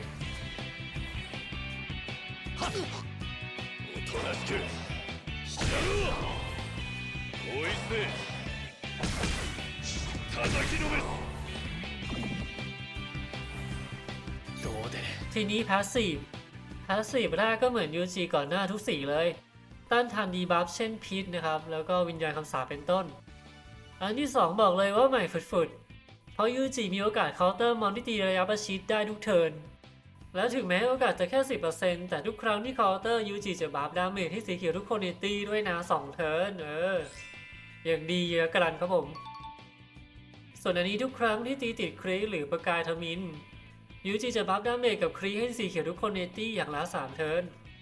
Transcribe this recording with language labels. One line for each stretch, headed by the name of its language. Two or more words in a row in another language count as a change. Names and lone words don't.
Japanese: おとなしくしたろう。こいつで叩きのめす。どうで。
Thai: ทีนี้พาสซีฟแรกก็เหมือนยูจิก่อนหน้าทุกสีเลยต้านทานดีบัฟเช่นพิษนะครับแล้วก็วิญญาณคำสาปเป็นต้นอั นที่2บอกเลยว่าใหม่ฝุดเพราะยูจิมีโอกาสเคาน์เตอร์มอนที่ตีระยะประชิดได้ทุกเทิร์นและถึงแม้โอกาสจะแค่ 10% แต่ทุกครั้งที่เคาน์เตอร์ยูจิจะบัฟดาเมจให้สีเขียวทุกคนในตีด้วยนะ2เทิร์นอย่างดีเยอะกรันครับผมส่วนอันนี้ทุกครั้งที่ตีติดครีหรือประกายทมินยูจิจะบัฟดาเมจกับครีให้สีเขียวทุกคนในตี้อย่างละ3เทิร์น